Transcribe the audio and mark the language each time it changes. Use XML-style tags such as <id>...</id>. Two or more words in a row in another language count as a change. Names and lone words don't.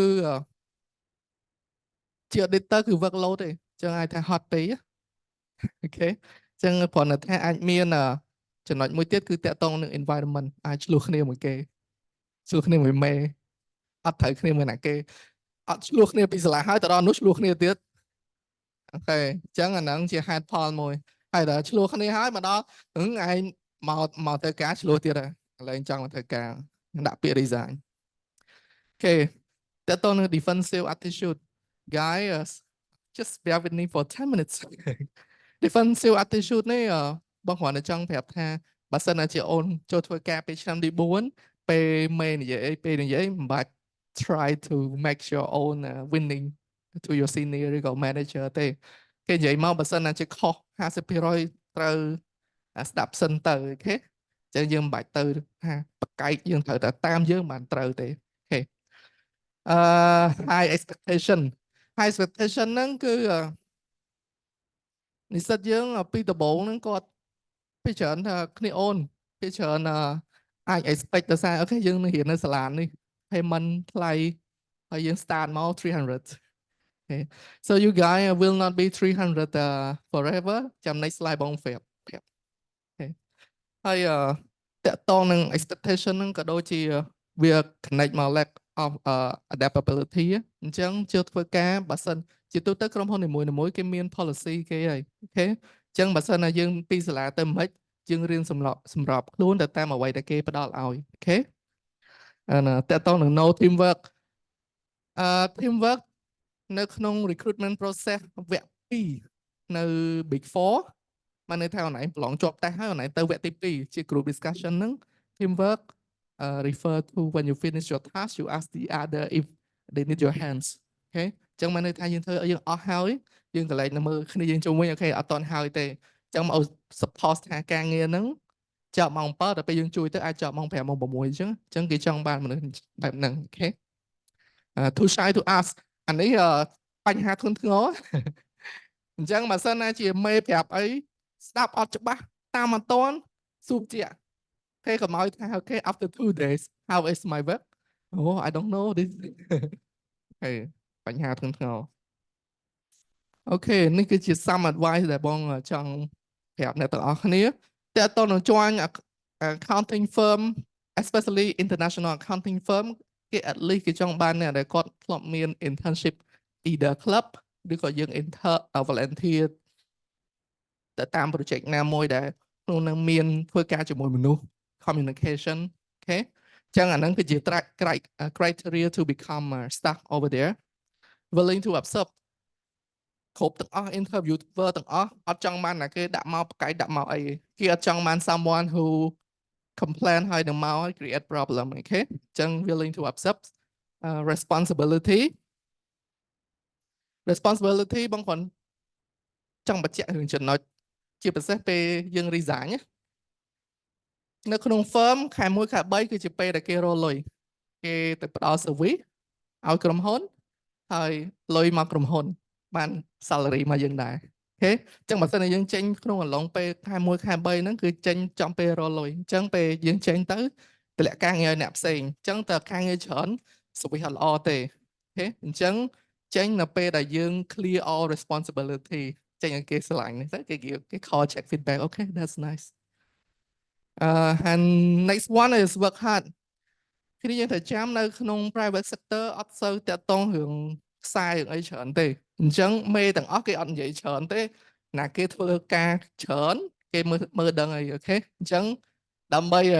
<km>គឺជា auditor គឺ workload ទេអញ្ចឹងអាចថាហត់ពេក Okay អញ្ចឹងគ្រាន់តែថាអាចមានចំណុចមួយទៀតគឺតកតងនឹង environment អាចឆ្លោះគ្នាមួយគេឆ្លោះគ្នាមួយមេអត់ត្រូវគ្នាមួយណាគេអត់ឆ្លោះគ្នាពីសាលាហើយទៅដល់នោះឆ្លោះគ្នាទៀត Okay អ ញ្ចឹងអាហ្នឹងជាហេតុផលមួយហើយដល់ឆ្លោះគ្នាហើយមកដល់ឯងមកធ្វើការឆ្លោះទៀតហើយឥឡូវចង់មកធ្វើការដាក់ពាក្យ resign Okay តើតើនឹង</km> <en>defensive attitude guys just bear with me for 10 minutes defensive attitude</en> <km>នេះបងគ្រាន់តែចង់ប្រាប់ថាបើសិនជាអូនចូលធ្វើការពេលឆ្នាំទី4ពេលមេនិយាយពេលនិយាយមិនបាច់</km> <en>try to make your own winning to your senior</en> <km>ឬក៏ manager ទេគេនិយាយមកបើសិនជាខុស 50% ត្រូវស្ដាប់សិនទៅអូខេអញ្ចឹងយើងមិនបាច់ទៅថាបកែកយើងត្រូវតែតាមយើងបានត្រូវទេអូខេ</km> <en>high expectation</en> <km>ហ្នឹងគឺ និស្សិតយើងពីដំបូងហ្នឹងគាត់ពីច្រើនថាគ្នាអូនពីច្រើនអាច expect ទៅថាអូខេយើងនឹងរៀននៅសាលានេះ payment ថ្លៃហើយយើង start មក 300 Okay.</km> <en>So you guys will not be 300 forever ចាំ next slide</en> <km>បងប្រាប់</km> <en>Okay.</en> <km>ហើយតកតងនឹង expectation ហ្នឹងក៏ដូចជាវា connect មក</km> <en>lack of adaptability</en> <km>អញ្ចឹងជឿធ្វើការបើសិនជាទូទៅក្រុមហ៊ុននីមួយៗគេមាន policy គេហើយអូខេអញ្ចឹងបើសិនណាយើងពីសាលាទៅមិនយើងរៀនសម្រាប់ខ្លួនទៅតាមអ្វីដែលគេផ្ដល់ឲ្យអូខេ តកតងនឹង</km> <en>no teamwork teamwork</en> <km>នៅក្នុង</km> <en>recruitment process</en> <km>វគ្គ 2 នៅ Big 4 មកន័យថាអូនឯងប្រឡងជាប់តេស្តហើយអូនឯងទៅវគ្គទី2ជា</km> <en>group discussion</en> <km>ហ្នឹង</km> <en>teamwork refer to when you finish your task you ask the other if they need your hands</en> <km>អូខេអញ្ចឹងមកន័យថាយើងធ្វើយើងអស់ហើយយើងកន្លែងនៅមើលគ្នាយើងជុំវិញអូខេអត់តន់ហើយទេអញ្ចឹងមក support ថាការ ងារហ្នឹងចប់ម៉ោង 7 ដល់ពេលយើងជួយទៅអាចចប់ម៉ោង 5 ម៉ោង 6 អញ្ចឹងគេចង់បានមនុស្សបែប ហ្នឹងអូខេ</km> <en>too shy to ask</en> <km>អានេះបញ្ហាធ្ងន់ធ្ងរអញ្ចឹងបើសិនណាជាមេប្រាប់អី ស្ដាប់អត់ច្បាស់តាមអត់តន់ស៊ូបជាគេកុំឲ្យថាអូខេ</km> <en>after 2 days how is my work oh I don't know this</en> <km>ហេបញ្ហាធ្ងន់ធ្ងរអូខេនេះគឺជា</km> <en>some advice</en> <km>ដែលបងចង់ប្រាប់អ្នកទាំងអស់គ្នាតើតើនឹង</km> <en>join accounting firm especially international accounting firm</en> <km>គេ</km> <en>at least</en> <km>គេចង់បានអ្នកដែលគាត់ធ្លាប់មាន internship either club ឬក៏យើង volunteer ទៅតាម project ណាមួយដែលក្នុងនឹងមានធ្វើការជាមួយមនុស្ស communication អូខេអញ្ចឹងអាហ្នឹងគឺជា</km> <en>criteria to become a staff over there willing to observe</en> <km>គ្រប់ទាំងអស់ interviewer ទាំងអស់អត់ចង់បានណាគេដាក់មកបកកាយដាក់មកអីគេអត់ចង់បាន</km> <en>someone who complain</en> <km>ហើយនឹងមកឲ្យ</km> <en>create problem</en> <km>អូខេអញ្ចឹង</km> <en>willing to accept responsibility</en> <km>បងប្អូនចង់បញ្ជាក់រឿងចំណុចជាពិសេសពេលយើង resign នៅក្នុង firm ខែ1ខែ3គឺជាពេលដែលគេរកលុយគេទៅផ្ដល់ service ឲ្យក្រុមហ៊ុនហើយលុយមកក្រុមហ៊ុនបាន salary មកយើងដែរអូខេអញ្ចឹងបើសិនជាយើងចេញក្នុងអំឡុងពេលខែ1ខែ3ហ្នឹងគឺចេញចំពេលរកលុយអញ្ចឹងពេលយើងចេញ ទៅតម្លាក់ការងារឲ្យអ្នកផ្សេងអញ្ចឹងតើការងារច្រើន service អត់ល្អទេអូខេអញ្ចឹងចេញនៅពេលដែលយើង</km> <en>clear all responsibility</en> <km>ចេញឲ្យគេស្រឡាញ់ទៅគេ</km> <en>call check feedback okay that's nice and next one is work hard</en> <km>គ្នាយើងត្រូវចាំនៅក្នុង</km> <en>private sector</en> <km>អត់សូវតាក់ទងរឿងខ្សែរឿងអីច្រើនទេអញ្ចឹងមេទាំងអស់គេអត់និយាយច្រើនទេណាគេធ្វើការច្រើនគេមើលដឹងអីអូខេអញ្ចឹងដើម្បី</km>